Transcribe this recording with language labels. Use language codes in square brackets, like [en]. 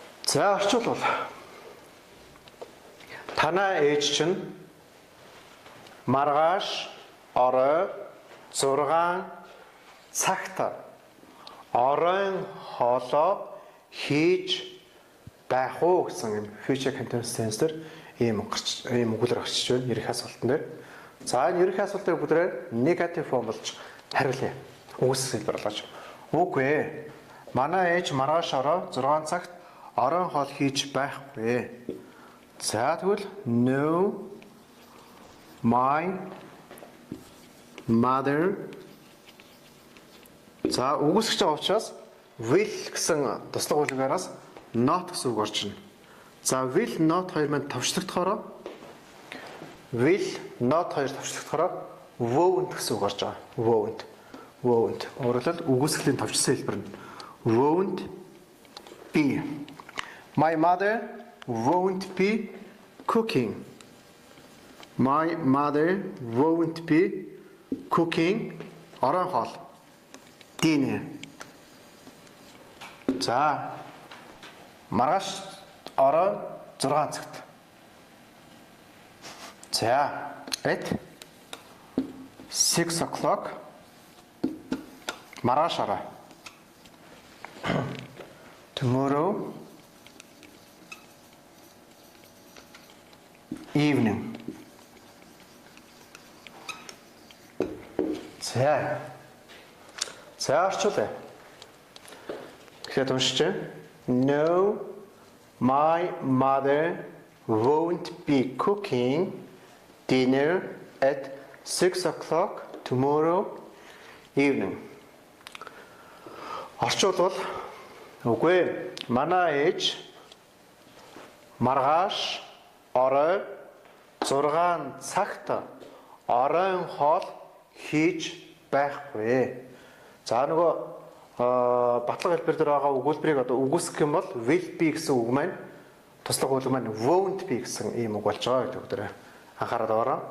[mn] За орчуулвал танаа ээж чинь маргааш орой 6 цагт оройн хоолоо хийж байх уу гэсэн юм future continuous tense дээр ийм үгээр гарчиж байна ерөнхий асуултан дээр. За энэ ерөнхий асуултыг бүгдээ negative form болж хариулъя. Үгс хэлбэр болгож. Үгүй ээ. Манай ээж маргааш орой 6 цагт оройн хоол хийж байхгүй. За тэгвэл [en] no my mother. [mn] За үгсгэж байгаа учраас will гэсэн туслах үлгаараас not гэсэн үг орж ирнэ. За will not хоёр маань товчлогдохоор will not хоёр товчлогдохоор won't гэсэн үг орж байгаа. [en] Won't. [mn] Өөрөлд үгсгэлийн товчсон хэлбэр нь [en] won't be. My mother won't be cooking. My mother won't be cooking. [mn] Оройн хоол. [en] Dinner. [mn] За маргааш орой 6 цагт. [en] За at 6 o'clock. [mn] Маргааш орой. [en] Tomorrow evening. [mn] За орчуулъя. Тэгэхээр уншиж. [en] No, my mother won't be cooking dinner at 6 o'clock tomorrow evening. [mn] Орчуулвал үгүй манай ээж маргааш орой 6 цагт оройн хоол хийж байхгүй. За нөгөө батлага хэлбэр дээр байгаа өгүүлбэрийг одоо үгүйсгэх юм бол will be гэсэн үг маань туслах үг маань won't be гэсэн ийм үг болж байгаа гэдэг дээр анхаарал аваарай.